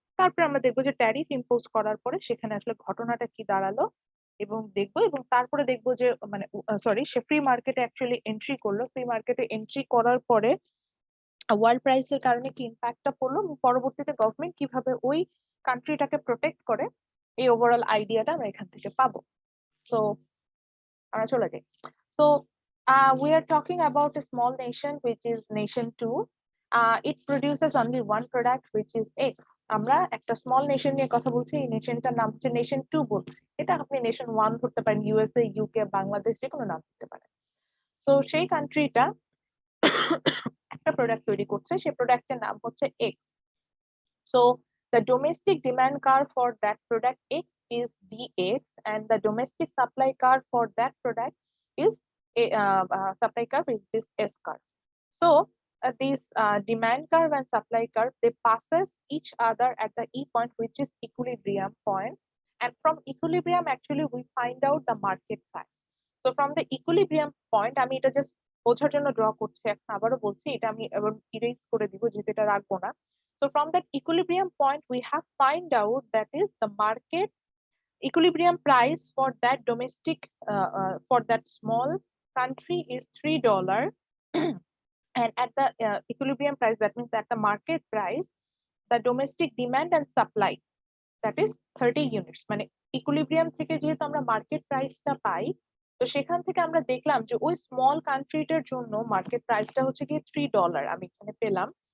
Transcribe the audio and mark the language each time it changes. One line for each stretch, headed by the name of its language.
Bangla: তারপর আমরা দেখবো যে ট্যারিফ ইম্পোজ করার পরে সেখানে আসলে ঘটনাটা কি দাঁড়ালো, এবং দেখবো, এবং তারপরে দেখবো যে মানে সরি, সে ফ্রি মার্কেটে অ্যাকচুয়ালি এন্ট্রি করলো, ফ্রি মার্কেটে এন্ট্রি করার পরে ওয়ার্ল্ড প্রাইসের কারণে কি ইম্প্যাক্টটা পড়লো, এবং পরবর্তীতে গভর্নমেন্ট কিভাবে ওই কান্ট্রিটাকে প্রোটেক্ট করে, এই ওভারঅল আইডিয়াটা আমরা এখান থেকে পাবো। তো আমরা চলে যাই।
English: So we are talking about a small nation which is nation 2. It produces only one product which is X.
Bangla: আমরা একটা স্মল নেশন নিয়ে কথা বলছি, এই নেশনটার নাম হচ্ছে নেশন 2 বলছি। এটা আপনি নেশন 1 ধরতে পারেন, ইউএসএ, ইউকে, বাংলাদেশ, যে কোনো নাম দিতে পারেন। তো সেই কান্ট্রিটা একটা প্রোডাক্ট তৈরি করছে, সেই প্রোডাক্টের নাম হচ্ছে X.
English: So the domestic demand curve for that product X is DX, and the domestic supply curve for that product is supply curve is this S curve. So this demand curve and supply curve, they passes each other at the E point, which is equilibrium point, and from equilibrium actually we find out the market price. So from the equilibrium point,
Bangla: আমি এটা just বোঝার জন্য draw করছি, এখন আবারও বলছি, এটা আমি এবার ইরেজ করে দিব যেহেতু এটা রাখবো না।
English: So from that equilibrium point, we have find out that is the market equilibrium price for that domestic for that small country is $3. And at the equilibrium price, that means at the market price, the domestic demand and supply, that is 30 units,
Bangla: মানে equilibrium থেকে যেহেতু আমরা market প্রাইসটা পাই, তো সেখান থেকে আমরা দেখলাম যে ওই স্মল কান্ট্রিটার জন্য মার্কেট প্রাইসটা হচ্ছে গিয়ে $3 আমি এখানে পেলাম।